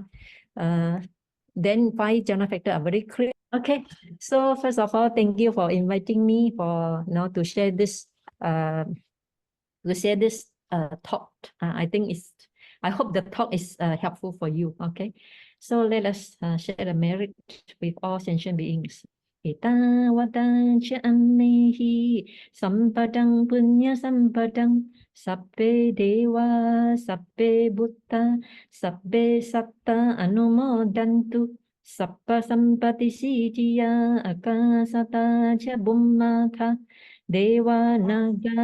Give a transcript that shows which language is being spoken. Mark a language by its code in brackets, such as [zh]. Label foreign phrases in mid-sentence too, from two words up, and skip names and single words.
[en] Then 5 jhana factors are very clear. Okay, so first of all, thank you for inviting me for to share this talk. I hope the talk is helpful for you. Okay, so let us share the merit with all sentient beings. [pi] Etawadang cha'amehi sampadang punya sampadang sabbe dewa sabbe buddha sabbe satta anumodantu Sappa sampati sijaya akasata cha bummata deva naga